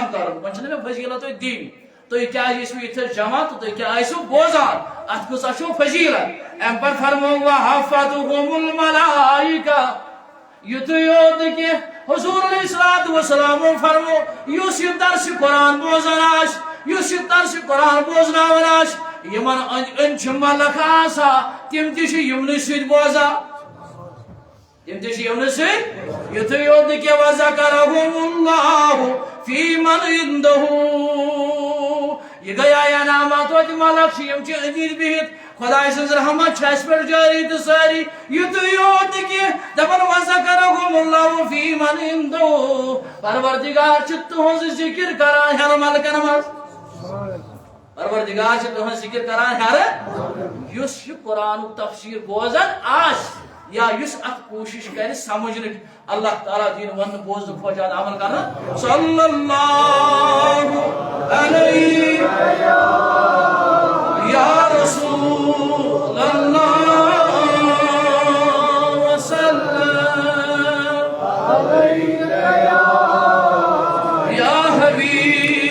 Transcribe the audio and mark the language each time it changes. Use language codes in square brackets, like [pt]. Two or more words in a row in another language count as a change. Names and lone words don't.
[ks] کرُن وۄنۍ چھنہٕ مےٚ فضیلت تۄہہِ دِنۍ تُہۍ کیٛازِ ٲسوٕ ییٚتھس جمع تہٕ تُہۍ کیٛاہ ٲسوٕ بوزان اتھ کۭژاہ چھو فضیلت امہِ پتہٕ فرمو [ar] وحفتہم الملائکہ [ks] یُتُے یوت نہٕ کینٛہہ حضور [ar] علیہ الصلوۃ والسلام [ks] فرمو یُس یہِ درسِ قرآن بوزان آسہِ یُس یہِ درسِ قرآن بوزناوان آسہِ یمن أنٛدۍ أنٛدۍ چھِ ملک آسان تِم تہِ چھِ یِمنٕے سۭتۍ بوزان تِم تہِ چھِ یِمنٕے سۭتۍ یُتُے یوت نہٕ کینٛہہ [ar] وَذَکَرَہُمُ اللّٰهُ فِی مَنْ عِندَہُ [ks] یہِ گٔیے انعامات توتہِ ملک چھِ یِم چھِ أنٛدۍ أنٛدۍ بِہِتھ خۄداے سٕنٛز رحمت چھِ اَسہِ پٮ۪ٹھ جٲری تہٕ سٲری یُتُے یوت نہٕ کینٛہہ دپان [ar] وَذَکَرَہُمُ اللّٰهُ فِی مَنْ عِندَہُ [ks] پروردگار چھُ تُہنٛز ذِکر کران ہیرٕ ملکن منٛز پروردگار چھُ تُہنٛز ذِکر کران ہیرٕ یُس یہِ قرآنُک تفسیر بوزان آسہِ یا یُس اتھ کوشش کرِ سمجھنٕچ اللہ تعالیٰ دِیِن وننہٕ بوزنہٕ کھۄتہٕ زیادٕ عمل کرنہٕ [ar] صلی اللہ علیہ یا رسول اللہ وسلم یا حبیب